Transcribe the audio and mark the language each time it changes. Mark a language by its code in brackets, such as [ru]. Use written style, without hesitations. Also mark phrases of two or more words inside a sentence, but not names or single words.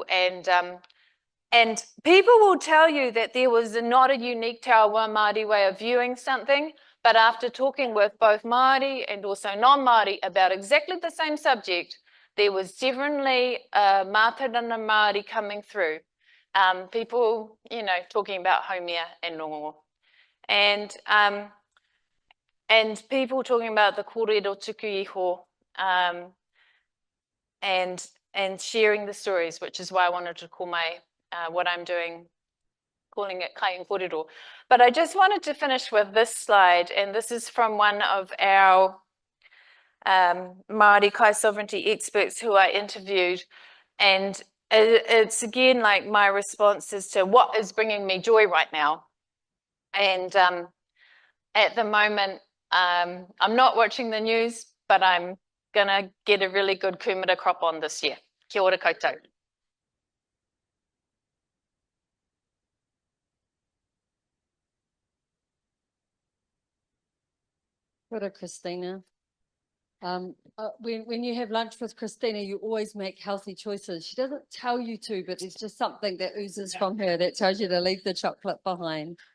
[en] And people will tell you that there was not a unique [mi] Te Awa Māori [en] way of viewing something, but after talking with both Māori and also non-Māori about exactly the same subject, there was definitely a [mi] mātauranga Māori [en] coming through. People, you know, talking about haumea and rongo. And people talking about the [mi] kōrero tuku iho, [en] and sharing the stories, which is why I wanted to call my what I'm doing, calling it kai and kōrero. But I just wanted to finish with this slide, and this is from one of our Māori kai sovereignty experts who I interviewed, and it's again like my response as to what is bringing me joy right now. And at the moment, I'm not watching the news, but I'm gonna get a really good kumara crop on this year. [mi] Kia ora koutou. Kia ora, Christina. [en] When you have lunch with Christina, you always make healthy choices. She doesn't tell you to, but it's just something that oozes from her that tells you to leave the chocolate behind.